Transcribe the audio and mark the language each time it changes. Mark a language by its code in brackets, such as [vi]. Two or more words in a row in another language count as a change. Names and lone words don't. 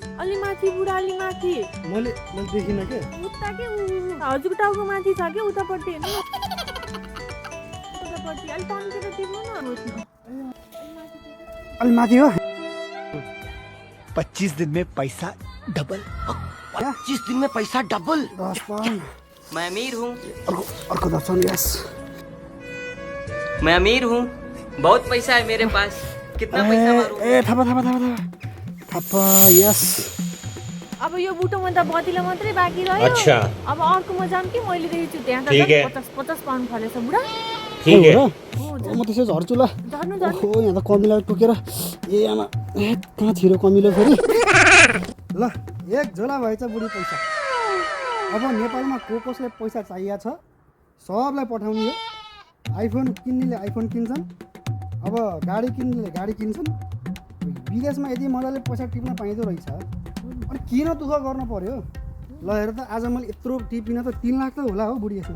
[ne] अलि माथि बुढा अलि माथि मैले देखिन के उता के हजुरको टाउको माथि छ के उतापट्टि हेर्नु उतापट्टि अलि तन्केर टिप्नु न अलि माथि हो [hi] 25 दिन में पैसा डबल 25 दिन में पैसा डबल 10 पाउन्ड मैं अमीर हूँ [ne] अर्को दर्शन यस [hi] मैं अमीर हूँ बहुत पैसा है मेरे पास कितना पैसा मारूं [ne] ए थापा यस अब यो बुटोमा त बतिलो मात्रै बाँकी रह्यो [hi] अच्छा [ne] अब अर्कोमा जाम कि मैले देखेछु त्यहाँ त [hi] ठीक है [ne] 50 पाउन्ड फलेछ बुढा [hi] ठीक है [ne] म त्यसै झर्छु ल झर्नु ओहो यहाँ त कमिलो टोकेर ए आमा ए कहाँ छिरो कमिलो फेरि ल एक झोला भएछ बुढी पैसा अब नेपालमा कसलाई पैसा चाहिएको छ सबलाई पठाउने हो आइफोन किन्नेले आइफोन किन्छन् अब गाडी किन्नेले गाडी किन्छन् विदेशमा यदि मजाले पैसा टिप्न पाइँदो रहेछ अनि किन दुःख गर्नु पर्यो ल हेर त आज मैले यत्रो टिपिन त 3 लाख त होला हो बुढी यसमा